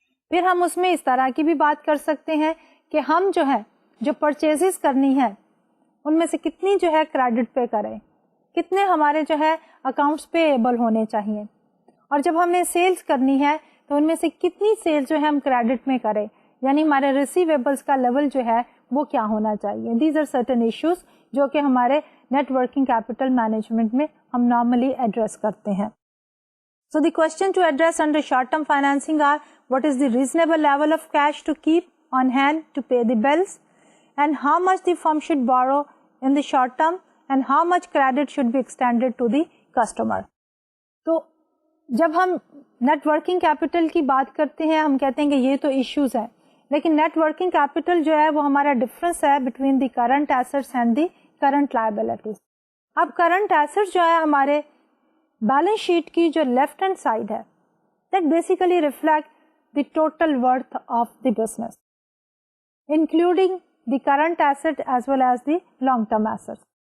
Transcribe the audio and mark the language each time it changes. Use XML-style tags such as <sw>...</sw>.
<ur>پھر ہم اس میں اس طرح کی بھی بات کر سکتے ہیں کہ ہم جو ہے جو پرچیزز کرنی ہے ان میں سے کتنی جو ہے کریڈٹ پے کریں، کتنے ہمارے جو ہے اکاؤنٹس پے ایبل ہونے چاہیے، اور جب ہمیں سیلز کرنی ہے تو ان میں سے کتنی سیلز جو ہے ہم کریڈٹ میں کریں، یعنی ہمارے ریسیویبلس کا لیول جو ہے وہ کیا ہونا چاہیے.</ur> <en>these are certain issues</en> <ur>جو کہ ہمارے نیٹ ورکنگ کیپٹل مینجمنٹ میں ہم نارملی ایڈریس کرتے ہیں.</ur> <en>So the question to address under short-term financing are what is the reasonable level of cash to keep on hand to pay the bills, and how much the firm should borrow in the short term, and how much credit should be extended to the customer.</en> <ur>تو جب ہم net working capital کی بات کرتے ہیں ہم کہتے ہیں کہ یہ تو ایشوز ہیں، لیکن نیٹ ورکنگ کیپٹل جو ہے وہ ہمارا ڈفرنس ہے</ur> <en>Between the current assets and the current liabilities.</en> <ur>اب کرنٹ ایسٹس جو ہے ہمارے بیلنس شیٹ کی جو لیفٹ ہینڈ سائڈ ہے</ur> <en>That basically reflect the total worth of the business including the current asset as well as the long term asset.</en>